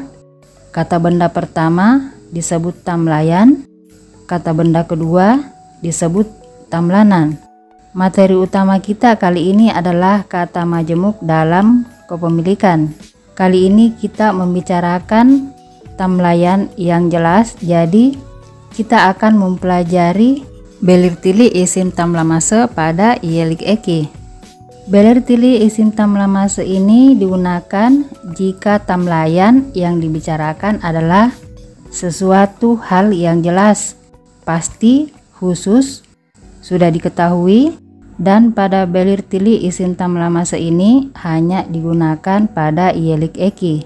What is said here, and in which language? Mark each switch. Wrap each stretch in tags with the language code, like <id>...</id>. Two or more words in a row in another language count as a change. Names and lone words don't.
<id>Kata benda pertama disebut tamlayan, kata benda kedua disebut tamlanan. Materi utama kita kali ini adalah kata majemuk dalam kepemilikan. Kali ini kita membicarakan tamlayan yang jelas, jadi kita akan mempelajari</id> <tr>belirtili isim tamlaması</tr> <id>pada</id> <tr>iyilik eki. Belirtili isim tamlaması</tr> <id>ini digunakan jika tamlayan yang dibicarakan adalah sesuatu hal yang jelas, pasti, khusus, sudah diketahui, dan pada</id> <tr>belirtili isim tamlaması</tr> <id>ini hanya digunakan pada</id> <tr>iyilik eki.</tr>